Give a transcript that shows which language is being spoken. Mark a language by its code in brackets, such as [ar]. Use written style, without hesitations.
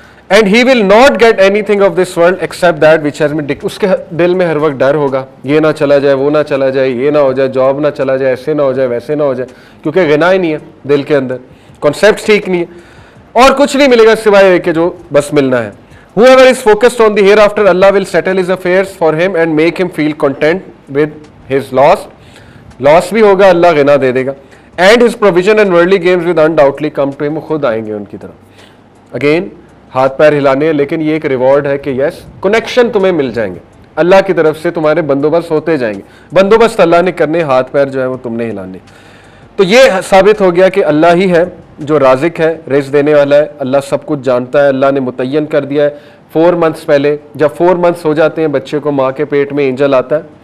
[en] and he will not get anything of this world except that which has been, [ur] اس کے دل میں ہر وقت ڈر ہوگا، یہ نہ چلا جائے، وہ نہ چلا جائے، یہ نہ ہو جائے، جاب نہ چلا جائے، ایسے نہ ہو جائے، ویسے نہ ہو جائے، کیونکہ غنا ہی نہیں ہے دل کے اندر، کانسیپٹس ٹھیک نہیں ہے، اور کچھ نہیں ملے گا سوائے کہ جو بس ملنا ہے۔ [en] Whoever is focused on the hereafter, Allah will settle his affairs for him and make him feel content with his loss. [ur] Loss بھی ہوگا، اللہ غنا دے دے گا. [en] And his provision and worldly gains will undoubtedly come to him. [ur] خود آئیں گے ان کی طرف. Again ہاتھ پیر ہلانے، لیکن یہ ایک ریوارڈ ہے کہ یس کنیکشن تمہیں مل جائیں گے، اللہ کی طرف سے تمہارے بندوبست ہوتے جائیں گے، بندوبست اللہ نے کرنے، ہاتھ پیر جو ہے وہ تم نے ہلانے۔ تو یہ ثابت ہو گیا کہ اللہ ہی ہے جو رازق ہے، رزق دینے والا ہے، اللہ سب کچھ جانتا ہے، اللہ نے متعین کر دیا ہے 4 months پہلے، جب 4 months ہو جاتے ہیں بچے کو ماں کے پیٹ میں اینجل آتا ہے،